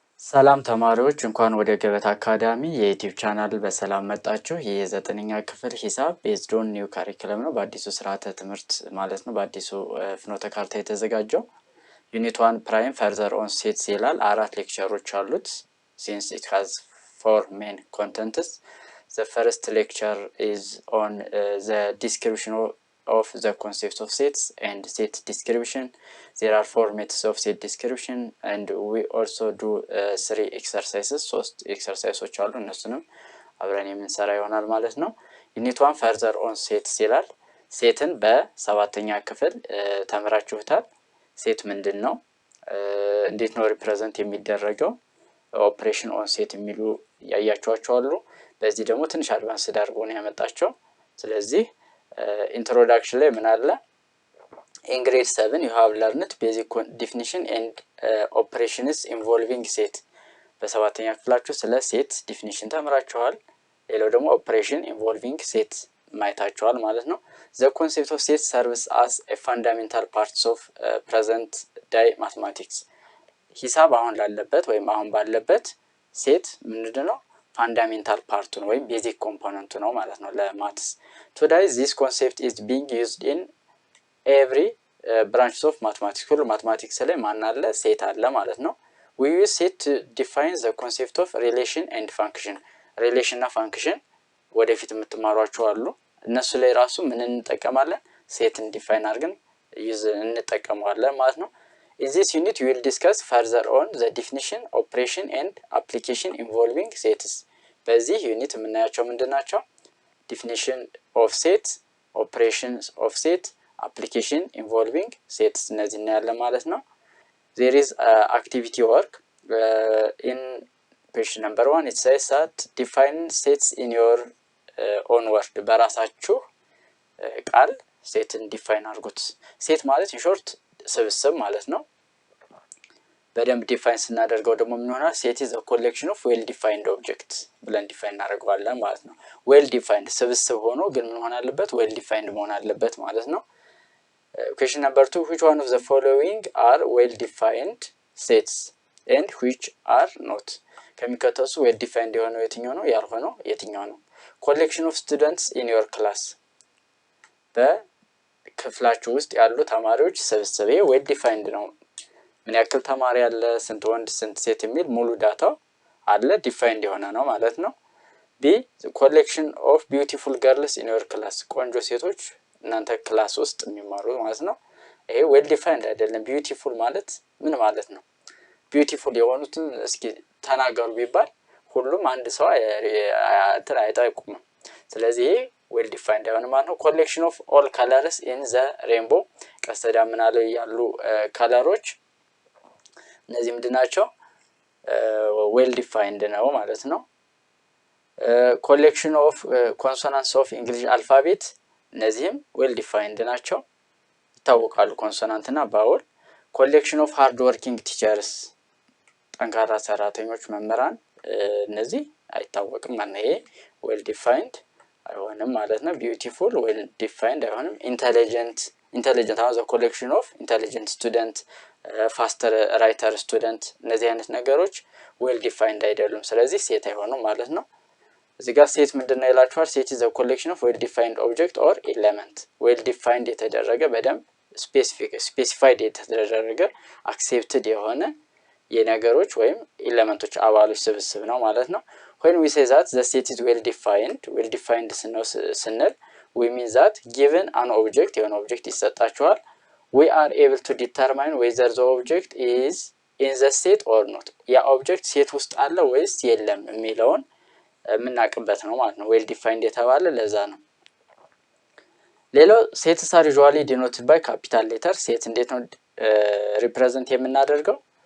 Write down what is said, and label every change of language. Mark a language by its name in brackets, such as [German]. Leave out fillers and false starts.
[Amharic] ሰላም ተማሪዎች እንኳን ወደ ገበታ አካዳሚ የዩቲዩብ ቻናል በሰላም መጣችሁ። ይህ የዘጠነኛ ክፍል ሂሳብ ቤዝድ ኦን ኒው ካሪኩለም ነው። በአዲሱ ስርዓተ ትምህርት ማለት ነው። በአዲሱ ፍኖተ ካርታ የተዘጋጀው ዩኒት 1 ፕራይም ፈርዘር ኦን ሴትስ ይላል። 4 ሌክቸሮች አሉት። [English] ሲንስ ኢት ሃዝ 4 ሜን ኮንተንትስ the first lecture is on the description of the concept of sets and set description. There are 4 methods of set description and we also do 3 exercises. [Amharic] 3 exercises አሉ እነሱንም አብረን የምንሰራ ይሆናል ማለት ነው። ዩኒት 1 further on sets ይላል። ሴትን በሰባተኛ ክፍል ተምራችሁታል። ሴት ምንድነው? እንዴት ነው ሪፕሬዘንት የሚደረገው? ኦፕሬሽን ኦን ሴት የሚሉ ያያችኋቸው አሉ። በዚህ ደግሞ ትንሽ አድቫንስ አድርጎ ነው ያመጣቸው። ስለዚህ ኢንትሮዳክሽን ላይ ምን አለ? [English] In grade 7 you have learned basic definition and operations involving set. [Amharic] በሰባተኛ ክፍላችሁ ስለ ሴት ዲፊኒሽን ተምራችኋል። ሌላው ደግሞ ኦፕሬሽን ኢንቮልቪንግ ሴት ማይታችኋል ማለት ነው። [English] The concept of set serves as a fundamental parts of present day mathematics. [Amharic] ሂሳብ አሁን ላለበት ወይም አሁን ባለበት ሴት ምንድነው? ፋንዳሜንታል ፓርቱ ነው ወይም ቤዚክ ኮምፖነንቱ ነው ማለት ነው ለማትስ። [English] Today this concept is being used in every branches of mathematics. [Amharic] ሁሉ ማትማቲክስ ላይ ማን አለ? ሴት አለ ማለት ነው። [English] We use set to define the concept of relation and function. [Amharic] ሪሌሽን እና ፋንክሽን ወደፊት የምትማሯቸው አሉ። እነሱ ላይ ራሱ ምን እንጠቀማለን? ሴትን ዲፋይን አድርገን እንጠቀመዋለን ማለት ነው። [English] In this unit we will discuss further on the definition, operation and application involving sets. [Amharic] በዚህ ዩኒት የምናያቸው ምንድናቸው? [English] definition of set, operations of set, application involving sets [Amharic] እነዚህ እናያለን ማለት ነው። [English] There is activity work in question number 1. It says that define sets in your own word. [Amharic] በራሳችሁ ቃል ሴትን ዲፋይን አድርጉት። ሴት ማለት ኢንሾርት ስብስብ ማለት ነው። በደንብ ዲፋይን ስናደርገው ደግሞ ምን ይሆናል? ሴት [English] is a collection of well defined objects [Amharic] ብለን ዲፋይን እናደርገዋለን ማለት ነው። well defined ስብስብ ሆኖ ግን ምን ሆነ አለበት? [English] well defined [Amharic] መሆን አለበት ማለት ነው። [English] question number 2. Which one of the following are well defined sets and which are not? [Amharic] ከሚከተሱ well defined የሆነው የትኛው ነው? ያልሆነው የትኛው ነው? [English] collection of students in your class. [Amharic] በክፍላችሁ ውስጥ ያሉ ተማሪዎች ስብስብ well defined ነው። ምን ያክል ተማሪ አለ? ስንት ወንድ ስንት ሴት የሚል ሙሉ ዳታው አለ ዲፋይንድ የሆነ ነው ማለት ነው። ቢ [English] collection of beautiful girls in your class. [Amharic] ቆንጆ ሴቶች እናንተ ክላስ ውስጥ የሚማሩ ማለት ነው። ይሄ well defined አይደለም። beautiful ማለት ምን ማለት ነው? beautiful የሆኑትን እስኪ ተናገሩ ቢባል ሁሉም አንድ ሰው አይጠቁም። ስለዚህ ይሄ well defined የሆነ ማለት ነው። [English] collection of all colors in the rainbow. [Amharic] ቀስተ ደመና ላይ ያሉ ከለሮች እነዚህ ምንድናቸው? [English] well defined [Amharic] ነው ማለት ነው። [English] collection of consonants of English alphabet. እነዚህም well defined ናቸው፣ ይታወቃሉ ኮንሶናንት እና ባውል። collection of hard working teachers. [Amharic] ጠንካራ ሰራተኞች መምህራን እነዚህ አይታወቅም ማለት ነው። ይሄ well defined አይሆንም ማለት ነው። beautiful well defined አይሆንም። intelligent አሁን [English] the collection of intelligent student, faster writer student [Amharic] እነዚህ አይነት ነገሮች well defined አይደሉም። ስለዚህ ሴት አይሆኑም ማለት ነው። እዚህ ጋር ሴት ምንድነው ይላችኋል? [English] ሴት is a collection of well defined object or element. well defined [Amharic] የተደረገ በደንብ [English] specified የተደረገ accepted የሆነ [Amharic] የነገሮች ወይም ኤሌመንቶች አባሎች ስብስብ ነው ማለት ነው። [English] when we say that the set is well defined ስንል we mean that given an object [Amharic] የሆነ ኦብጀክት ይሰጣችኋል, [English] we are able to determine whether the object is in the set or not. [Amharic] ያ ኦብጀክት ሴት ውስጥ አለ ወይስ የለም የሚለውን የምናውቅበት ነው ማለት ነው። well defined የተባለ ለዛ ነው። ሌላው [English] sets are usually denoted by capital letter. [Amharic] ሴት እንዴት ነው ሪፕሬዘንት የምናደርገው?